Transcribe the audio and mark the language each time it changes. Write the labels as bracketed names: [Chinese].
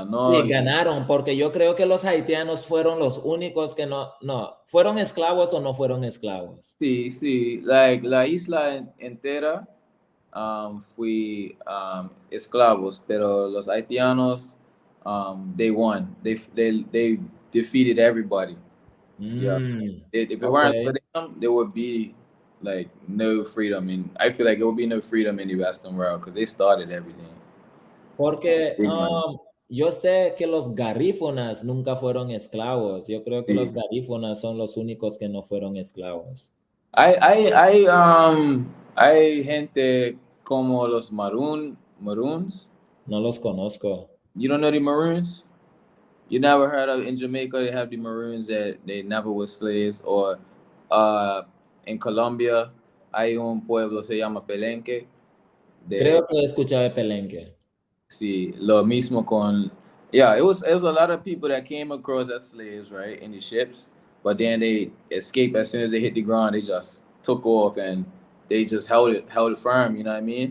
[Spanish] Sí, ganaron, porque yo creo que los haitianos fueron los únicos que no, ¿fueron esclavos o no fueron esclavos? Sí, sí, like la isla entera fue esclavos, pero los haitianos, [English] they won. They defeated everybody. Yeah. If it weren't for them, there would be like no freedom. And I feel like there would be no freedom in the Western world because they started everything. [Spanish] Porque yo sé que los garífonas nunca fueron esclavos. Yo creo que los garífonas son los únicos que no fueron esclavos. Hay gente como los Maroons. No los conozco. [English] You don't know the Maroons? You never heard of in Jamaica? They have the Maroons that they never were slaves. Or in [Spanish] Colombia hay un pueblo se llama Palenque. Creo que he escuchado de Palenque. Sí, lo mismo con. [English] Yeah, it was a lot of people that came across as slaves, right, in the ships, but then they escaped as soon as they hit the ground. They just took off and they just held it firm. You know what I mean?